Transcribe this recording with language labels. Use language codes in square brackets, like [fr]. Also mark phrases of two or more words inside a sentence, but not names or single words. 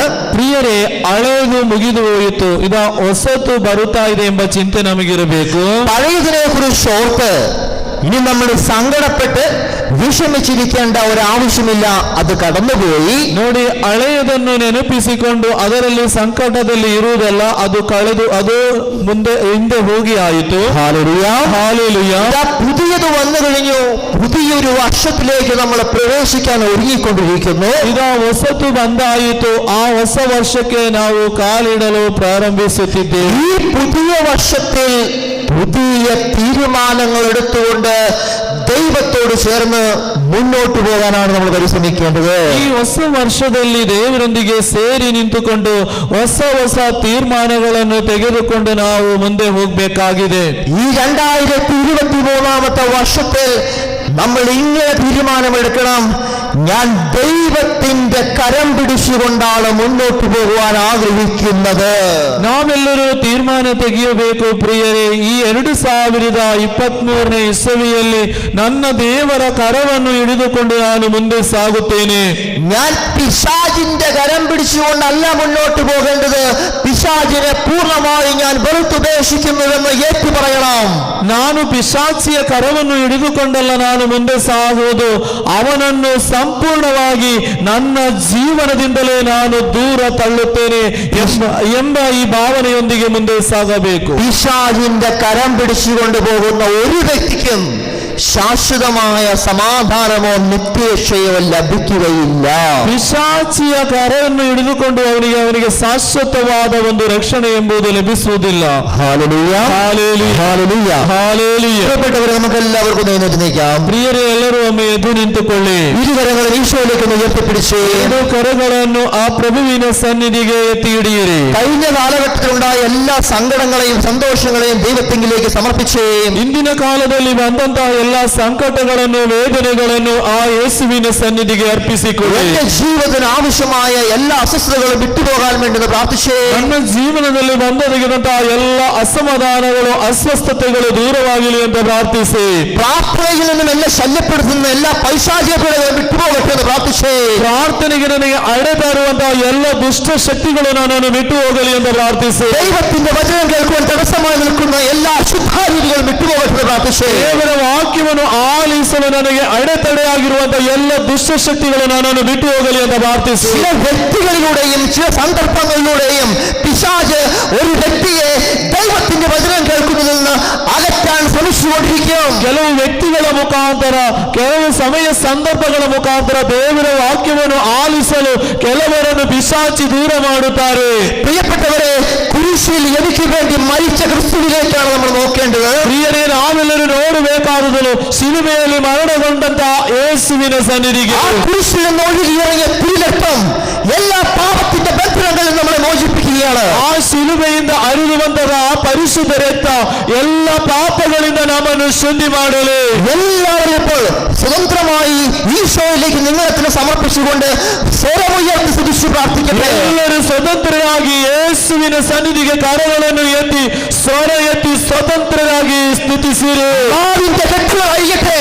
[kn] ಪ್ರಿಯರೇ, ಹಳೆಯದು ಮುಗಿದು ಹೋಯಿತು, ಇದಾ ಹೊಸತು ಬರುತ್ತಾ ಇದೆ ಎಂಬ ಚಿಂತೆ ನಮಗಿರಬೇಕು. [ml] പഴയതിനെ കുറിച്ച് ഓർത്ത് ഇനി നമ്മൾ സങ്കടപ്പെട്ട് വിഷമിച്ചിരിക്കേണ്ട ഒരാവശ്യമില്ല. അത് കടന്നുപോയി. [kn] ನೋಡಿ, ಹಳೆಯದನ್ನು ನೆನಪಿಸಿಕೊಂಡು ಅದರಲ್ಲಿ ಸಂಕಟದಲ್ಲಿ ಇರುವುದಲ್ಲ, ಅದು ಕಳೆದು ಅದು ಹಿಂದೆ ಹೋಗಿ ಆಯಿತು. [ml] ഹല്ലേലൂയ. ഹല്ലേലൂയ. ഇതാ പുതിയത് വന്നു കഴിഞ്ഞു. പുതിയൊരു വർഷത്തിലേക്ക് നമ്മൾ പ്രവേശിക്കാൻ ഒരുങ്ങിക്കൊണ്ടിരിക്കുന്നു. [kn] ಇದಾ ಹೊಸತು ಬಂದಾಯಿತು, ಆ ಹೊಸ ವರ್ಷಕ್ಕೆ ನಾವು ಕಾಲಿಡಲು ಪ್ರಾರಂಭಿಸುತ್ತಿದ್ದೇವೆ. [ml] ഈ പുതിയ വർഷത്തിൽ പുതിയ തീരുമാനങ്ങൾ എടുത്തുകൊണ്ട് ദൈവത്തോട് ചേർന്ന് മുന്നോട്ട് പോകാനാണ് നമ്മൾ പരിശ്രമിക്കേണ്ടത്. [kn] ಈ ಹೊಸ ವರ್ಷದಲ್ಲಿ ದೇವರೊಂದಿಗೆ ಸೇರಿ ನಿಂತುಕೊಂಡು ಹೊಸ ತೀರ್ಮಾನಗಳನ್ನು ತೆಗೆದುಕೊಂಡು ನಾವು ಮುಂದೆ ಹೋಗಬೇಕಾಗಿದೆ. [ml] ഈ 2023 വർഷത്തിൽ നമ്മൾ ഇങ്ങനെ തീരുമാനമെടുക്കണം. ഞാൻ ദൈവത്തിന്റെ കരം പിടിച്ചുകൊണ്ടാണ് മുന്നോട്ട് പോകുവാൻ ആഗ്രഹിക്കുന്നത്. [kn] ನಾವೆಲ್ಲರೂ ತೀರ್ಮಾನ ತೆಗೆಯಬೇಕು ಪ್ರಿಯರೇ. ಈ 2023ನೇ ಇಸವಿಯಲ್ಲಿ ನನ್ನ ದೇವರ ಕರವನ್ನು ಹಿಡಿದುಕೊಂಡು ನಾನು ಮುಂದೆ ಸಾಗುತ್ತೇನೆ. [ml] ഞാൻ പിശാചിന്റെ കരം പിടിച്ചുകൊണ്ടല്ല മുന്നോട്ട് പോകേണ്ടത്, പിശാചിനെ പൂർണ്ണമായി ഞാൻ വെറുത്തുപേക്ഷിക്കുന്നുവെന്ന് ഏറ്റു പറയണം. [kn] ನಾನು ಪಿಶಾಚಿಯ ಕರವನ್ನು ಹಿಡಿದುಕೊಂಡಲ್ಲ ನಾನು ಮುಂದೆ ಸಾಗುವುದು, ಅವನನ್ನು ಸಂಪೂರ್ಣವಾಗಿ ನನ್ನ ಜೀವನದಿಂದಲೇ ನಾನು ದೂರ ತಳ್ಳುತ್ತೇನೆ ಎಂಬ ಈ ಭಾವನೆಯೊಂದಿಗೆ ಮುಂದೆ ಸಾಗಬೇಕು. [ml] പിശാചിന്റെ കരം പിടിച്ചുകൊണ്ട് പോകുന്ന ഒരു വ്യക്തിക്കും ശാശ്വതമായ സമാധാനമോ നിത്യരക്ഷയോ ലഭിക്കുകയില്ല. [kn] ಪಿಶಾಚಿಯ ಕರವನ್ನು ಹಿಡಿದುಕೊಂಡು ಅವನಿಗೆ ಶಾಶ್ವತವಾದ ಒಂದು ರಕ್ಷಣೆ ಎಂಬುದು ಲಭಿಸುವುದಿಲ್ಲ. [ml] ഹല്ലേലൂയ, [kn] ಹಾಲೆಲೂಯ, [ml] ഹല്ലേലൂയ, [kn] ಹಾಲೆಲೂಯ. [ml] പ്രിയപ്പെട്ടവരെ, നമുക്ക് എല്ലാവർക്കും എഴുന്നേറ്റ് നിൽക്കാം. [kn] ಪ್ರಿಯರೇ, ಎಲ್ಲರೂ ಒಮ್ಮೆ ಎದ್ದು ನಿಂತುಕೊಳ್ಳಿ. [ml] ഇരുകരങ്ങളും ഈശോയിലേക്ക് ഉയർത്തിപ്പിടിച്ച് [kn] ಎರಡು ಕರಗಳನ್ನು ಆ ಪ್ರಭುವಿನ ಸನ್ನಿಧಿಗೆ ಎತ್ತಿ ಹಿಡಿಯಿರಿ. [ml] കഴിഞ്ഞ കാലഘട്ടത്തിലുണ്ടായ എല്ലാ സങ്കടങ്ങളെയും സന്തോഷങ്ങളെയും ദൈവത്തിങ്കിലേക്ക് സമർപ്പിച്ച് [kn] ಇಂದಿನ ಕಾಲದಲ್ಲಿ ಬಂದಂತಹ ಎಲ್ಲ ಸಂಕಟಗಳನ್ನು ವೇದನೆಗಳನ್ನು ಆ ಯೇಸುವಿನ ಸನ್ನಿಧಿಗೆ ಅರ್ಪಿಸಿಕೊಳ್ಳಿ. [ml] എന്റെ ജീവിതത്തിന് ആവശ്യമായ എല്ലാ അസ്വസ്ഥതകളും വിട്ടുപോകാൻ വേണ്ടി പ്രാർത്ഥിച്ച് [kn] ನನ್ನ ಜೀವನದಲ್ಲಿ ಬಂದೊದಗಿದಂತಹ ಎಲ್ಲ ಅಸಮಾಧಾನಗಳು ಅಸ್ವಸ್ಥತೆಗಳು ದೂರವಾಗಲಿ ಅಂತ ಪ್ರಾರ್ಥಿಸಿ. [ml] പ്രാർത്ഥനയിൽ നിന്നും എന്നെ ശല്യപ്പെടുത്തുന്ന എല്ലാ പൈശാചിക പീഡകളും വിട്ടുപോകട്ടെ എന്ന് പ്രാർത്ഥിച്ച് [kn] ಪ್ರಾರ್ಥನೆಗೆ ನನಗೆ ಅಡೆತರುವಂತಹ ಎಲ್ಲ ದುಷ್ಟ ಶಕ್ತಿಗಳು ನನ್ನನ್ನು ಬಿಟ್ಟು ಹೋಗಲಿ ಅಂತ ಪ್ರಾರ್ಥಿಸಿ. [ml] ദൈവത്തിന്റെ വചനം കേൾക്കുവാൻ തടസ്സമായി നിൽക്കുന്ന എല്ലാ അശുദ്ധാരീതികളും വിട്ടുപോകട്ടെ എന്ന് പ്രാർത്ഥിച്ച് [kn] ದೇವರ ವಾಕ್ಯವನ್ನು ಆಲಿಸಲು ನನಗೆ ಅಡೆತಡೆಯಾಗಿರುವಂತಹ ಎಲ್ಲ ದುಷ್ಟ ಶಕ್ತಿಗಳು ನನ್ನನ್ನು ಬಿಟ್ಟು ಹೋಗಲಿ ಅಂತ ಪ್ರಾರ್ಥಿಸಿ. [ml] ചില വ്യക്തികളിലൂടെയും ചില സന്ദർഭങ്ങളിലൂടെയും പിശാച് ഒരു വ്യക്തിയെ ദൈവത്തിന്റെ വചനം കേൾക്കുന്നതിൽ നിന്ന് അകറ്റാൻ ശ്രമിച്ചുകൊണ്ടിരിക്കും. [kn] ಕೆಲವು ವ್ಯಕ್ತಿಗಳ ಮುಖಾಂತರ, ಕೆಲವು ಸಮಯ ಸಂದರ್ಭಗಳ ಮುಖಾಂತರ ದೇವರ ವಾಕ್ಯವನ್ನು ಆಲಿಸಲು ಕೆಲವರನ್ನು ಪಿಶಾಚಿ ದೂರ ಮಾಡುತ್ತಾರೆ. [ml] പ്രിയപ്പെട്ടവരെ, കുരിശിൽ എനിക്ക് വേണ്ടി മരിച്ച ക്രിസ്തുവിലേക്കാണ് നമ്മൾ നോക്കേണ്ടത്. [kn] ಪ್ರಿಯರೇ, ನಾವೆಲ್ಲರೂ ನೋಡಬೇಕಾದುದು ಶಿಲುಬೆಯಲ್ಲಿ ಮರಣಗೊಂಡಂತಹ ಯೇಸುವಿನ ಸನ್ನಿಧಿಗೆ. [ml] ആ കുരിശിൽ നിന്ന് ഒഴുകിയിറങ്ങിയ തിരുരക്തം എല്ലാ പാപത്തിന്റെ ബന്ധനങ്ങളിൽ നമ്മളെ മോചിപ്പിക്കുകയാണ്. [kn] ಆ ಶಿಲುಬೆಯಿಂದ ಹರಿದು ಬಂದದ ಆ ಪರಿಶುದ್ಧ ರಕ್ತ ಎಲ್ಲ ಪಾಪಗಳಿಂದ ನಮ್ಮನ್ನು ಶುದ್ಧಿ ಮಾಡಲಿ. [ml] എല്ലാവരും ഇപ്പോൾ സ്വതന്ത്രമായി ഈശോയിലേക്ക് നിങ്ങളെ സമർപ്പിച്ചുകൊണ്ട് സ്വരമുയർത്തി സ്തുതിച്ച് പ്രാർത്ഥിക്കട്ടെ. [kn] ಎಲ್ಲರೂ ಸ್ವತಂತ್ರರಾಗಿ ಯೇಸುವಿನ ಸನ್ನಿಧಿಗೆ ಕರಗಳನ್ನು ಎತ್ತಿ ಸ್ವರ ಎತ್ತಿ ಸ್ವತಂತ್ರರಾಗಿ ಸ್ತುತಿಸಿರಿ. [ml] നാവിന്റെ കെട്ടുകൾ അഴിയട്ടെ.